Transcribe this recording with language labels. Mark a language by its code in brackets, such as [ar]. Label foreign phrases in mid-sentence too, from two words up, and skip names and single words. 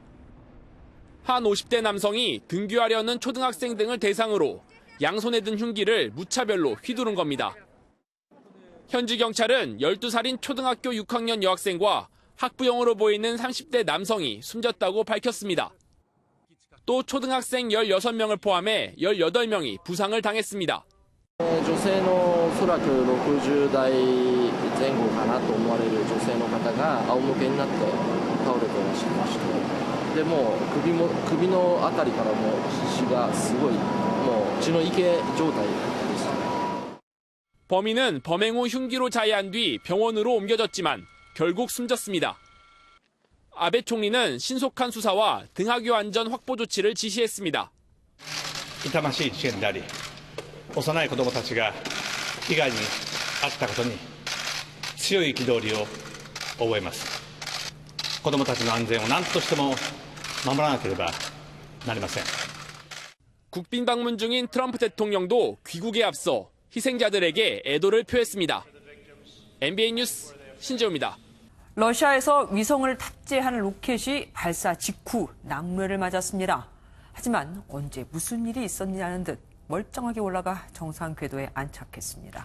[ko] 한 50대 남성이 등교하려는 초등학생 등을 대상으로 양손에 든 흉기를 무차별로 휘두른 겁니다. 현지 경찰은 12살인 초등학교 6학년 여학생과 학부형으로 보이는 30대 남성이 숨졌다고 밝혔습니다. 또 초등학생 16명을 포함해 18명이 부상을 당했습니다. [ja] 女性のおそらく60代前後かなと思われる女性の方が仰向けになって倒れていらっしゃいまして、でもう首のあたりからもう血がすごいもう血の池状態です。 [ko] 범인은 범행 후 흉기로 자해한 뒤 병원으로 옮겨졌지만 결국 숨졌습니다. 아베 총리는 신속한 수사와 등하교 안전 확보 조치를 지시했습니다. [ja] 痛ましい事件であり、幼い子どもたちが被害に遭ったことに強い憤りを覚えます。子どもたちの安全を何としても守らなければなりません。 [ko] 국빈 방문 중인 트럼프 대통령도 귀국에 앞서 희생자들에게 애도를 표했습니다. MBN 뉴스 신재호입니다. 러시아에서 위성을 탑재하는 로켓이 발사 직후 낙뢰를 맞았습니다. 하지만 언제 무슨 일이 있었냐는 듯 멀쩡하게 올라가 정상 궤도에 안착했습니다.